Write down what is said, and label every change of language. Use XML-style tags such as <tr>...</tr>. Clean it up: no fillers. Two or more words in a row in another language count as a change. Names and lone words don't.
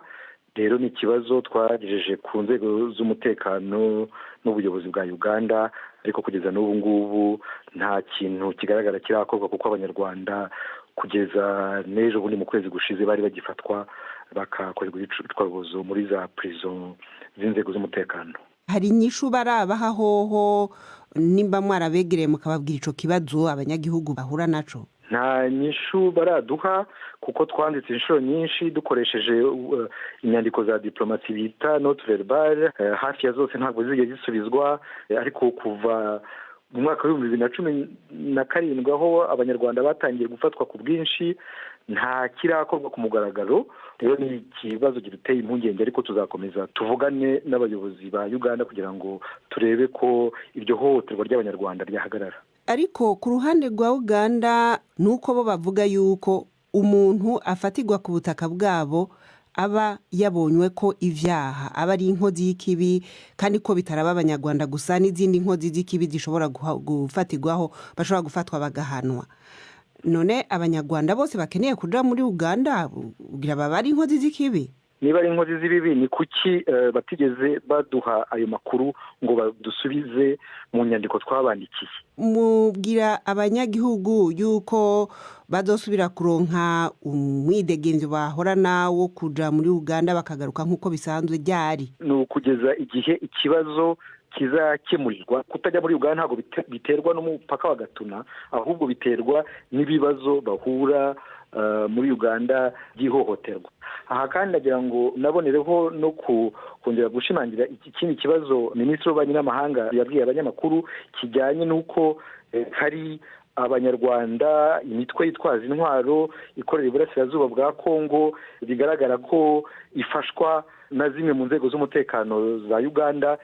<rw>Rero ni ikibazo twagejeje ku nzego z'umutekano n'ubuyobozi bwa Uganda, ariko kugeza n'ubu ngubu nta kintu kigaragara kirakorwa, kuko abanyarwanda kugeza n'ejo bundi mu kwezi gushize bari bagifatwa bakakorerwa iyicwarubozo muri za prison z'inzego z'umutekano.</rw> <rn>Hari inyishu barabaha hoho nimba mwarabegereye mukababwira ico kibazo abanyagihugu bahura naco?</rn> <rw>Nta nyishu baraduha, kuko twanditse inshuro nyinshi dukoresheje inyandiko za diplomasi bita</rw> <fr>note verbal,</fr> <rw>hafi ya zose ntabwo zigeze zisubizwa, ariko kuva mu mwaka wa 2017 aho abanyarwanda batangiye gufatwa ku bwinshi nta kirakorwa ku mugaragaro. Rero ni ikibazo giteye impungenge, ariko tuzakomeza tuvugane n'abayobozi ba Uganda kugira ngo turebe ko iryo hohoterwa ry'abanyarwanda ryahagarara.</rw> <rn>Ariko ku ruhande rwa Uganda nuko bo bavuga yuko umuntu afatirwa ku butaka bwabo aba yabonywe ko ivyaha aba ari inkozi y'ikibi, kandi ko bitaraba abanyarwanda gusa n'izindi nkozi z'ikibi zishobora gufatirwaho, bashobora gufatwa bagahanwa.</rn> <rw>None abanyarwanda bose bakeneye kuja muri Uganda kugira baba ari inkozi z'ikibi? Niba ari inkozi z'ibibi, ni kuki batigeze baduha ayo makuru ngo badusubize mu nyandiko twabandikiye?</rw> <rn>Mubwira abanyagihugu yuko bazosubira kuronka umwidegemvyo bahorana wo kuja muri Uganda bakagaruka nk'uko bisanzwe ryari?</rn> <rw>Ni ukugeza igihe ikibazo kizakemurirwa. Kutajya muri Uganda ntabwo biterwa n'umupaka wa Gatuna, ahubwo biterwa n'ibibazo bahura muri Uganda by'ihohoterwa. Aha kandi nagira ngo nabonereho no kongera gushimangira ikindi kibazo Minisitiri w'Ububanyi n'Amahanga yabwiye abanyamakuru kijyanye n'uko hari abanyarwanda, imitwe yitwaza intwaro ikorera iburasirazuba bwa Kongo, bigaragara ko ifashwa na zimwe mu nzego z'umutekano za Uganda.</rw>